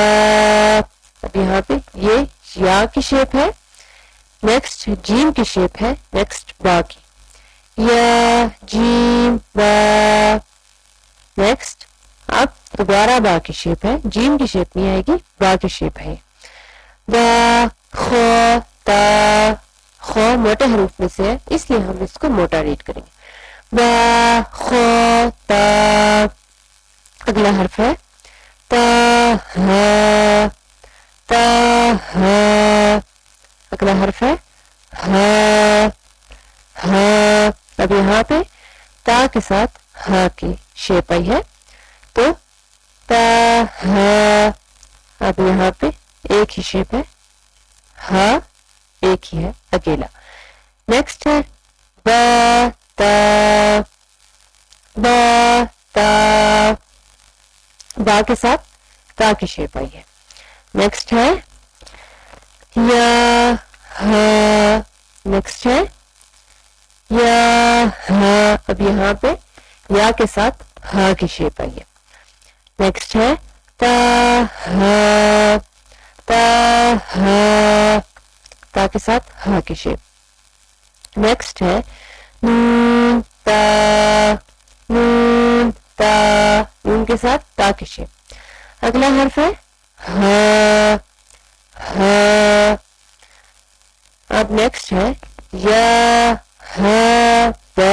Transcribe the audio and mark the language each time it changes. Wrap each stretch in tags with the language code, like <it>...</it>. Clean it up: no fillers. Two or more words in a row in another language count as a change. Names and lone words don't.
<ur>اب یہاں پہ یہ یا کی شیپ ہے. نیکسٹ جیم کی شیپ ہے. نیکسٹ با کی یا جیم با. نیکسٹ اب دوبارہ با کی شیپ ہے. جیم کی شیپ نہیں آئے گی, با کی شیپ ہے. با خو تا. خو موٹے حروف میں سے ہے اس لیے ہم اس کو موٹا ریڈ کریں گے. با خو تا. اگلا حرف ہے تا ہا تا ہا. اگلا حرف ہے ہا ہا. اب یہاں پہ تا کے ساتھ ہا کی شیپ آئی ہے تو تا ہا. اب یہاں پہ ایک ہی شیپ ہے. ہا ایک ہی ہے اکیلا. نیکسٹ ہے با تا با تا. با کے ساتھ تا کی شیپ آئی ہے. نیکسٹ ہے یا ہا. نیکسٹ ہے یا ہا. اب یہاں پہ یا کے ساتھ ہا کی شیپ آئی ہے. نیکسٹ ہے تا ہا تا ہا. تا کے ساتھ ہا کی شیپ. نیکسٹ ہے نون تا نون تا. نون کے ساتھ تا کی شیپ. اگلا حرف ہے ہا ہا. اب نیکسٹ ہے یا ہا با.</ur>